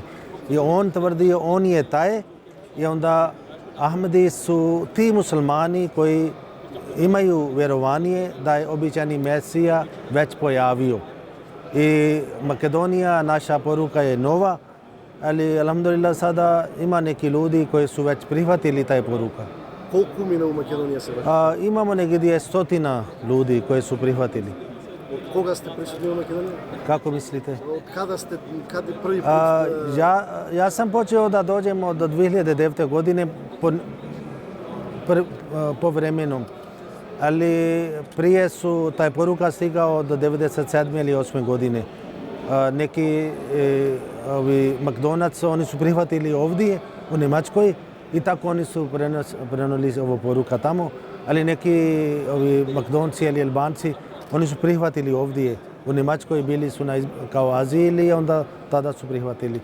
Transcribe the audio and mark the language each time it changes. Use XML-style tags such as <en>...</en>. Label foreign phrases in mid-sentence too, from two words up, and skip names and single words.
<bs>I on tvrdio, on je taj, i onda Ahmadi su ti muslimani koji imaju vjerovanje da je običani Mesija već pojavio. I Makedonija, naša poruka je nova, ali alhamdulillah sada ima neki ljudi koji su već prihvatili taj poruka.</bs> <mk>Колку мина у Македонија се враќа?</mk> <bs>Imamo negdje 100 ljudi koji su prihvatili.</bs> <mk>Од кога сте присутни во Македонија?</mk> <bs>Kako mislite?</bs> <mk>Од каде први пат?</mk> <bs>Ja sam počeo da dođem od 2009. godine povremenom, ali prije su taj poruka stigao do 97. ili 8. godine. Neki McDonald's oni su prihvatili ovdje u Njemačkoj i tako oni su prenijeli ovu poruka tamo, ali neki McDonald's ili Albanci oni su prihvatili ovdje u Njemačkoj, bili su kao azil i onda tada su prihvatili.</bs>